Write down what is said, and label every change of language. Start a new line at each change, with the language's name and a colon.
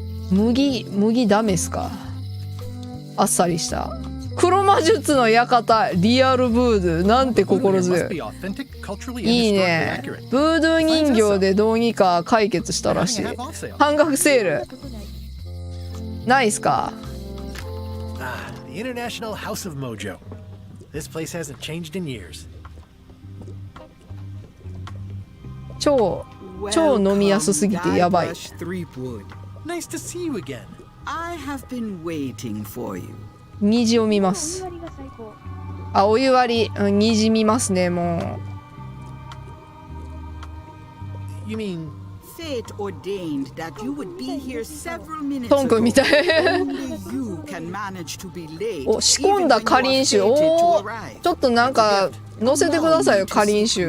Japanese: 麦ダメっすか。あっさりした。黒魔術の館、リアルブードゥー、なんて心強い。いいね。ブードゥー人形でどうにか解決したらしい。半額セールないっすか。
English: The International House of Mojo. This place hasn't changed in years.
Japanese: 超超飲みやすすぎてやばい。
English: Nice to see you again. I have been waiting for you.
Japanese: 虹を見ます。あ、お湯割り、虹見ますね、も
English: You mean Fate ordained that you would be here several minutes
Japanese: トン君
English: ago.
Japanese: みたい。
English: Only you can manage to be late.
Japanese: お、仕込んだかりん酒。おー、ちょっとなんか載せてくださいよ、かりん酒。